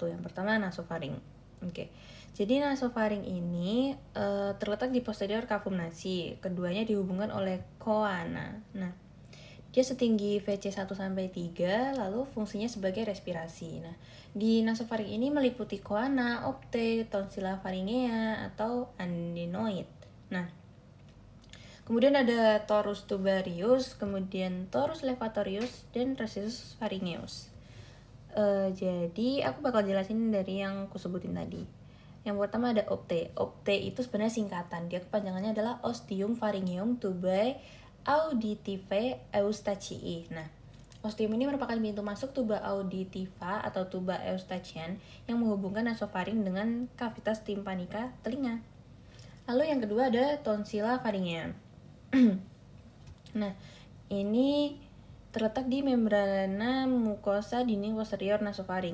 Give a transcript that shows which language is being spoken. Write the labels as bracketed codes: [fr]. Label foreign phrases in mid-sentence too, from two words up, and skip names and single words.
[id] Yang pertama nasofaring. Oke. Jadi nasofaring ini terletak di posterior [la] cavum nasi. [id] Keduanya dihubungkan oleh coana. Nah, dia setinggi VC 1-3, lalu fungsinya sebagai respirasi. Nah, di nasofaring ini meliputi coana, opte, [la] tonsilla faringea, [id] atau adenoid. Nah, kemudian ada [la] torus tubarius, [id] kemudian [la] torus levatorius, [id] dan [la] recessus pharyngeus. [id] Jadi aku bakal jelasin dari yang aku sebutin tadi. Yang pertama ada opte. Opte itu sebenarnya singkatan. Dia kepanjangannya adalah [la] ostium pharyngeum tubae auditive eustachii. [id] Nah, ostium ini merupakan pintu masuk [la] tuba auditiva [id] atau [la] tuba eustachian [id] yang menghubungkan nasofaring dengan [la] cavitas tympanica [id] telinga. Lalu yang kedua ada [la] tonsilla faringea. [id] Nah, ini terletak di membrana mukosa dinding posterior nasofaring.